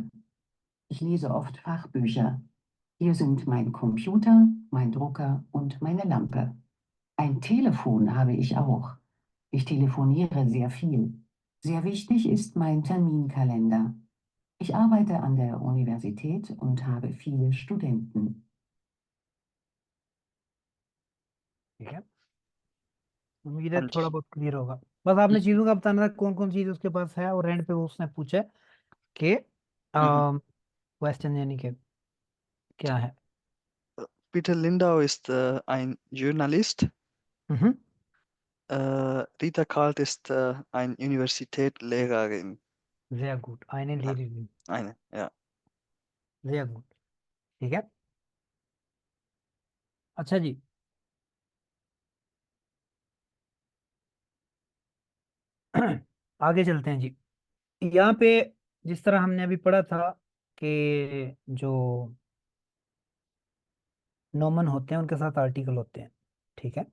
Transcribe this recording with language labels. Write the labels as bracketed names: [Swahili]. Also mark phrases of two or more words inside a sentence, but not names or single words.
[German] Ich lese oft Fachbücher. Hier sind mein Computer, mein Drucker und meine Lampe. Ein Telefon habe ich auch. Ich telefoniere sehr viel. Sehr wichtig ist mein Terminkalender. Ich arbeite an der Universität und habe viele Studenten. [Hindi] ठीक है, उम्मीद है हाँ थोड़ा जी। बहुत क्लियर होगा। बस आपने चीजों का बताना था कौन कौन चीज उसके पास है, और एंड पे उसने पूछा कि क्वेश्चन यानी कि क्या है। [German] Peter Lindau ist ein Journalist. Mhm. Rita Kalt ist eine Universitätslehrerin. Sehr gut, eine Lehrerin, Eine, ja. sehr gut, [Hindi] ठीक है। अच्छा जी, आगे चलते हैं जी। यहाँ पे जिस तरह हमने अभी पढ़ा था कि जो नॉमन होते हैं उनके साथ आर्टिकल होते हैं, ठीक है।